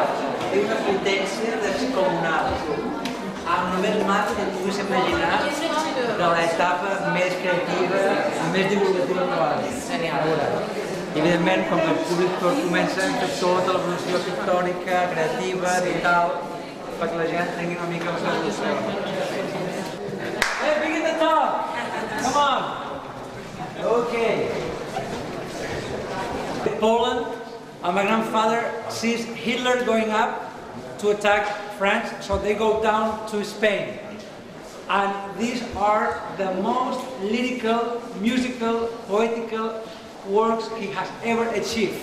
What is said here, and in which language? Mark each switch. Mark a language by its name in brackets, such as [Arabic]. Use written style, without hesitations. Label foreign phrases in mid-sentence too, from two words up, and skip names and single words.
[Catalan] Té una potència descomunal. Amb només massa que et puguis imaginar de l'etapa més creativa, més divulgativa de l'àlbum. Genial. I evidentment, com que el públic comença a fer tota l'evolució pictòrica, creativa, digital, perquè la gent tingui una mica més d'evolució. [English] Hey, begin the talk! Come on! Okay. Poland, and my grandfather sees Hitler going up to attack France, so they go down to Spain. And these are the most lyrical, musical, poetical works he has ever achieved.